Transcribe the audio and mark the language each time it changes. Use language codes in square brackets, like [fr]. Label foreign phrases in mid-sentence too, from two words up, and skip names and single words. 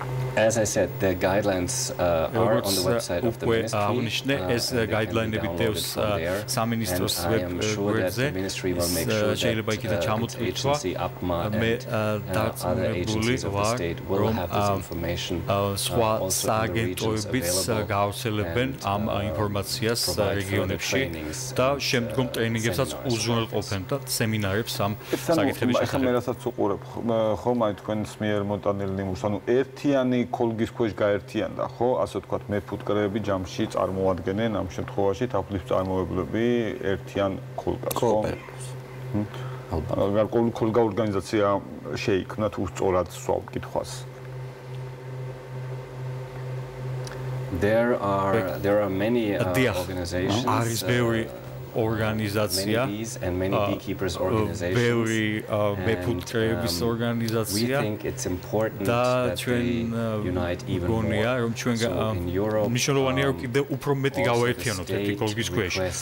[en] As I said, the guidelines are on the website of the ministry. [ka] ეს guideline-ები დევს სამინისტროს ვებზე. შეიძლება იქიდან ჩამოთვლა. მე დარწმუნებული ვარ, რომ სხვა სააგენტოებიც გაავრცელებენ ამ ინფორმაციას რეგიონებში და შემდგომ ტრეინინგებსაც უზრუნველყოფენ და სემინარებს ამ საკითხების შესახებ. მე რასაც უყურებ, ხომ აი თქვენს მიერ მოტანილი ნიმუშს, ანუ ერთიანი კოლგის ქვეშ გაერთიანდა, ხო? ასე ვთქვათ, მეფუტკრეები ჯამში წარმოადგენენ ამ შემთხვევაში თაფლის წარმოებლები ერთიან კოლგას, ხო? გარკვეული კოლგა ორგანიზაცია შეიქმნა თუ სწორად სვავ კითხვას. [en] There are many organizations. [ka] არის ბევრი ორგანიზაცია, ბევრი მეფუტკრეების ორგანიზაცია და ჩვენ გონია, რომ ჩვენ მნიშვნელოვანია, რომ კიდევ უფრო მეტი გავაერთიანოთ ერთი კოლგის ქვეშ.